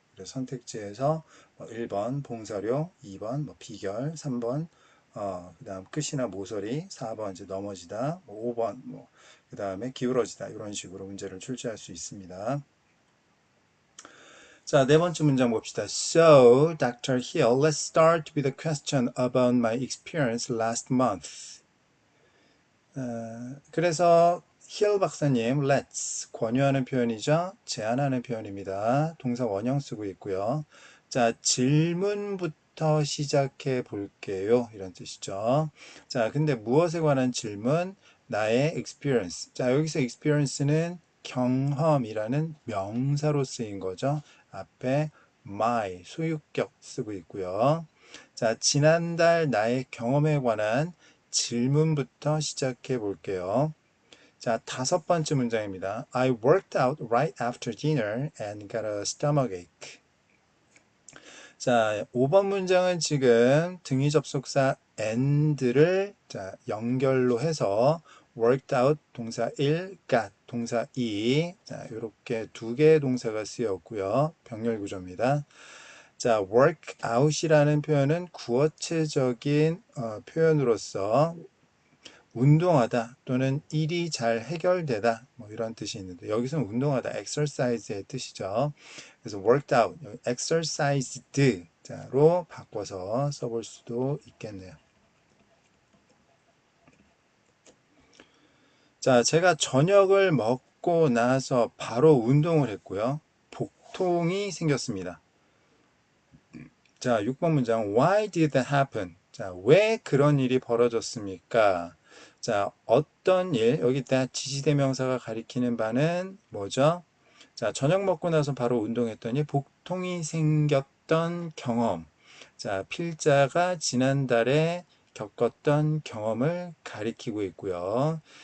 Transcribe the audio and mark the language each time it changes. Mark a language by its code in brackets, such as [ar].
[ko] 그래서 선택지에서 1번 봉사료, 2번 비결, 3번 그 다음 끝이나 모서리, 4번 이제 넘어지다, 5번 그 다음에 기울어지다 이런 식으로 문제를 출제할 수 있습니다. 자, 네 번째 문장 봅시다. So, Dr. [en] Hill, let's start with a question about my experience last month. [ko] 그래서 힐 박사님, let's 권유하는 표현이죠. 제안하는 표현입니다. 동사 원형 쓰고 있고요. 자, 질문부터 시작해 볼게요. 이런 뜻이죠. 자, 근데 무엇에 관한 질문? 나의 experience. 자, 여기서 experience는 경험이라는 명사로 쓰인 거죠. 앞에 my, 소유격 쓰고 있고요. 자, 지난달 나의 경험에 관한 질문부터 시작해 볼게요. 자, 다섯 번째 문장입니다. [en] I worked out right after dinner and got a stomachache. [ko] 자, 5번 문장은 지금 등위 접속사 and를 연결로 해서 worked out 동사 1, got 동사 2. 자, 이렇게 두 개의 동사가 쓰였고요. 병렬 구조입니다. 자, work out이라는 표현은 구어체적인 표현으로서 운동하다 또는 일이 잘 해결되다 이런 뜻이 있는데 여기서는 운동하다 exercise의 뜻이죠. 그래서 worked out, exercised로 바꿔서 써볼 수도 있겠네요. 자, 제가 저녁을 먹고 나서 바로 운동을 했고요. 복통이 생겼습니다. 자, 6번 문장 [en] Why did that happen? [ko] 자, 왜 그런 일이 벌어졌습니까? 자, 어떤 일, 여기 that 지시대명사가 가리키는 바는 뭐죠? 자, 저녁 먹고 나서 바로 운동했더니 복통이 생겼던 경험. 자, 필자가 지난달에 겪었던 경험을 가리키고 있고요.